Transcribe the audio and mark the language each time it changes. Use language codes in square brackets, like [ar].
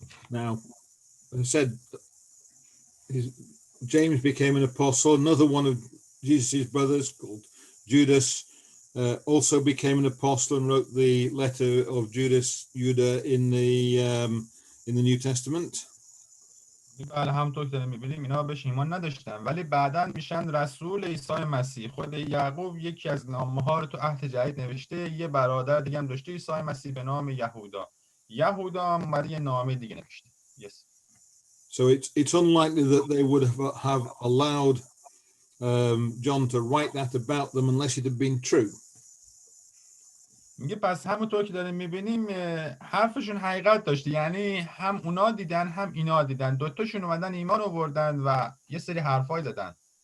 [en] Now, as I said, James became an apostle. Another one of Jesus' brothers called Judas also became an apostle and wrote the letter of Judah in the New Testament. [fa] بله همونطور که داریم می‌بینیم اینا بهش ایمان نداشتن ولی بعداً میشن رسول عیسی مسیح. خود یعقوب یکی از نامه‌ها رو تو عهد جدید نوشته. یه برادر دیگه هم داشته عیسی مسیح به نام یهودا. یهودا هم اومده یه نامه دیگه نوشته. Yes. [en] So it's unlikely that they would have allowed John to write that about them unless it had been true. [fa] میگه پس همونطور که داریم میبینیم حرفشون حقیقت داشته، یعنی هم اونا دیدن هم اینا دیدن، دوتاشون اومدن ایمان آوردن و یه سری حرفای زدن.